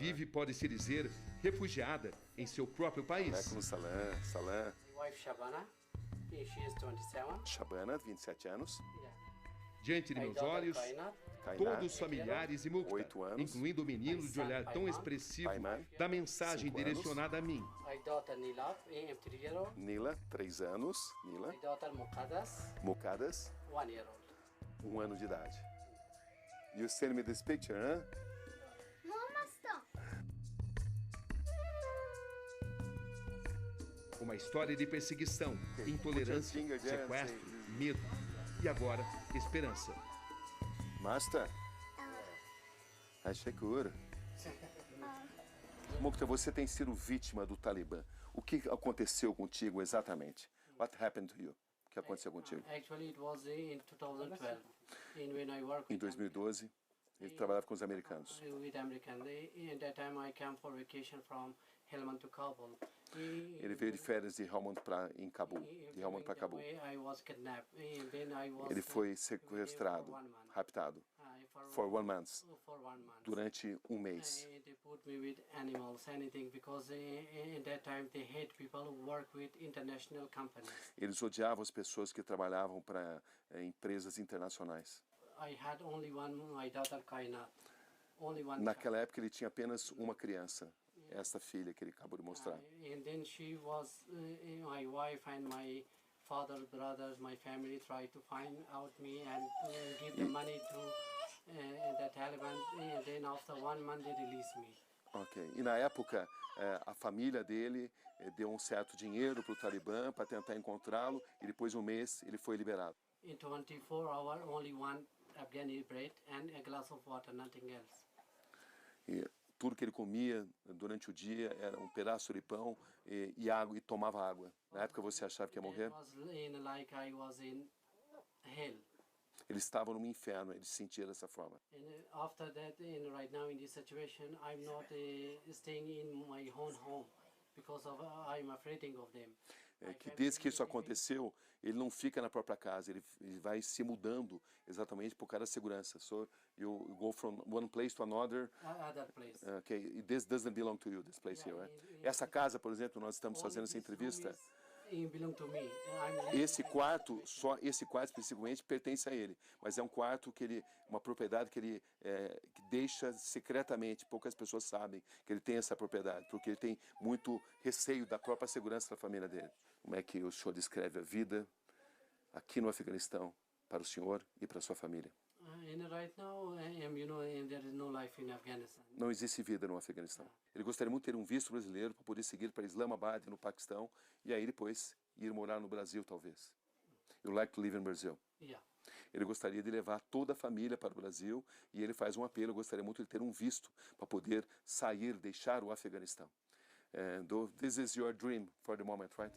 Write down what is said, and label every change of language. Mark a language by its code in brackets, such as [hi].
[pt] vive, pode-se dizer, refugiada em seu próprio país. [ar] Alaikum salam. Salam. [en] Wife Shabana, she is 27. [pt] Shabana, 27 anos. Diante de meus olhos, Kainat, todos familiares e Mukhtar, 8 anos. incluindo o menino de olhar tão expressivo Paiman, da mensagem 5 anos. direcionada a mim. [en] My daughter Nilaf, 3 years old. [pt] Nila, 3 anos. Nila. [en] My daughter Muqaddas, Mocadas, 1 year old. [pt] 1 ano de idade. [en] You send me this picture, huh? [pt] Uma história de perseguição, intolerância, [en] Put your finger there and [pt] sequestro, [en] say- [pt] medo e agora esperança. [en] Master? Ashkur. [pt] Mukhtar, você tem sido vítima do Talibã. O que aconteceu contigo exatamente? [en] What happened to you? [pt] O que aconteceu contigo? [en] Actually, it was in 2012, when I worked [pt] Em [en] with [pt] 2012, ele trabalhava com os americanos. [en] with American. In that time, I came for vacation from Helmand to Kabul. [pt] Ele veio de férias de Helmand em Cabul, de Helmand para Cabul. [en] I was kidnapped. And then I was, [pt] Ele foi sequestrado, raptado, [en] for 1 month, for 1 month. [pt] durante um mês. [en] They put me with animals, anything, because in that time they hate people who work with international companies. [pt] Eles odiavam as pessoas que trabalhavam para empresas internacionais. [en] I had only one, my daughter Kainat. Only one. [pt] Naquela época ele tinha apenas uma criança, essa filha que ele acabou de mostrar. [en] And then she was, my wife and my father, brothers, my family tried to find out me and give the money to the Taliban. And then after 1 month they released me. Ok. [pt] E na época a família dele deu um certo dinheiro para o Talibã para tentar encontrá-lo e depois de um mês ele foi liberado. [en] In 24 hours, only one Afghani bread and a glass of water, nothing else. [pt] E tudo que ele comia durante o dia era um pedaço de pão e água, e tomava água. Na época você achava que ia morrer? [en] It was like I was in hell. [pt] Ele estava no inferno, ele se sentia dessa forma. [en] And after that, right now in this situation, I'm not staying in my own home because I'm afraid of them. [pt] Que desde que isso aconteceu, ele não fica na própria casa, ele vai se mudando exatamente por causa da segurança. [en] So you go from one place to another. Other place. Okay, this doesn't belong to you, this place here, right? [pt] Essa casa, por exemplo, nós estamos fazendo essa entrevista. [en] belong to me. I'm living [pt] Esse quarto, especificamente, pertence a ele. Mas é um quarto que ele, uma propriedade que ele que deixa secretamente. Poucas pessoas sabem que ele tem essa propriedade, porque ele tem muito receio da própria segurança da família dele. Como é que o senhor descreve a vida aqui no Afeganistão para o senhor e para a sua família? Right now, I am, and there is no life in Afghanistan. Não existe vida no Afeganistão. Ele gostaria muito de ter um visto brasileiro para poder seguir para Islamabad, no Paquistão, e aí depois ir morar no Brasil, talvez. [en] You like to live in Brazil? Yeah. [pt] Ele gostaria de levar toda a família para o Brasil e ele faz um apelo, eu gostaria muito de ter um visto para poder sair, deixar o Afeganistão. [en] This is your dream for the moment, right?